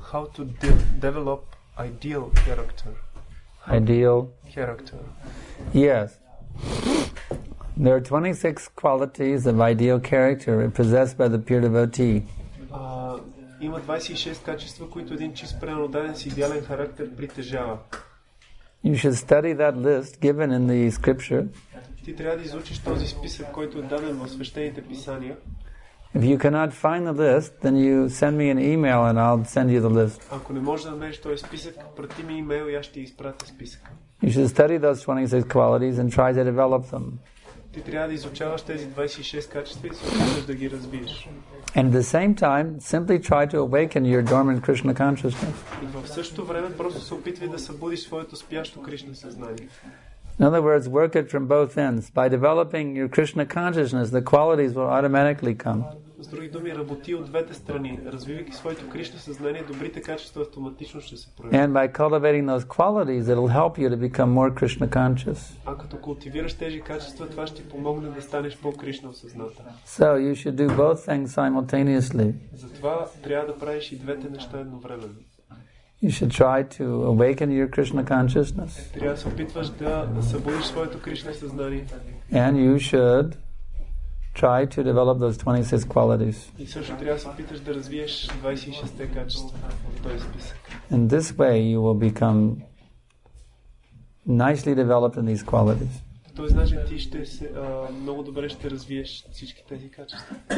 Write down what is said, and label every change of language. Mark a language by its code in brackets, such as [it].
[en] How to develop ideal character. Ideal Character. Yes. There are 26 qualities of ideal character possessed by the pure devotee. [bg] Има 26 качества, които един чист преданодаден с идеален характер притежава. [en] You should study that list given in the scripture. [bg] Ти трябва да изучиш този списък, който е даден в свещените писания. [en] If you cannot find the list, then you send me an email and I'll send you the list. [bg] Ако не можеш да намериш този списък, прати ми имейл и аз ще ти изпратя списъка. [en] You should study those 26 qualities and try to develop them. [bg] Ти трябва да изучаваш тези 26 качества и се опиташ да ги развиеш. [en] And at the same time, simply try to awaken your dormant Krishna consciousness. [bg] И в същото време просто се опитвай да събудиш своето спящо Кришна съзнание. [en] In other words, work it from both ends. By developing your Krishna consciousness, the qualities will automatically come. [bg] С други думи, работи от двете страни. Развивайки своето Кришна съзнание, добрите качества автоматично ще се проявят. [en] And by cultivating those qualities, it will help you to become more Krishna conscious. [bg] А като култивираш тези качества, това ще ти помогне да станеш по-Кришна осъзната. [en] So you should do both things simultaneously. [bg] Затова трябва да правиш и двете неща едновременно. [en] You should try to awaken your Krishna consciousness. [bg] Трябва да се опитваш да събудиш своето Кришна съзнание. [en] And you should try to develop those 26 qualities. [bg] И също трябва да се опиташ да развиеш 26-те качества в този списък. [en] In this way you will become nicely developed in these qualities. [bg] По този начин ти ще се, много добре ще развиеш всички тези качества.